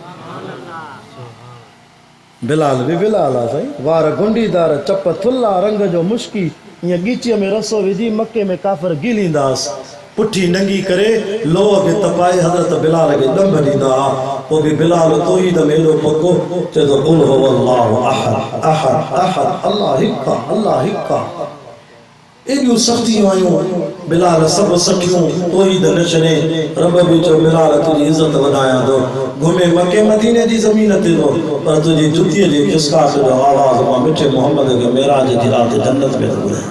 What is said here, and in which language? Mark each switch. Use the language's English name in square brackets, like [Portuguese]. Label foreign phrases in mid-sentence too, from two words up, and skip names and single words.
[Sindhi] बिलाल भी बिलाल आहे साईं, वार गुंडीदार चपथुल्ला रंग जो मुश्की, ईअं गीचीअ में रसो विझी मके में काफ़िर गिलींदास, पुठी नंगी करे लोह खे तपाए हज़रत बिलाल खे ॾंभ ॾींदा। पोइ बि बिलाल तौहीद में एॾो पको चए थो [Arabic] قل هو الله أحد أحد أحد [Sindhi] अहद अल्लाह हिकु आहे अल्लाह हिकु आहे। एॾियूं सख़्तियूं आयूं, बिलाल सभु सठियूं तौहीद न छॾे। रब बि चयो बिलाल तुंहिंजी इज़त वधायां थो, घुमे मके मदीने जी ज़मीन ते थो, पर तुंहिंजी जुतीअ जे खिसकाट जो आवाज़ मां मिठे मोहम्मद खे मेराज जी राति जन्नत में थो ॿुधायां।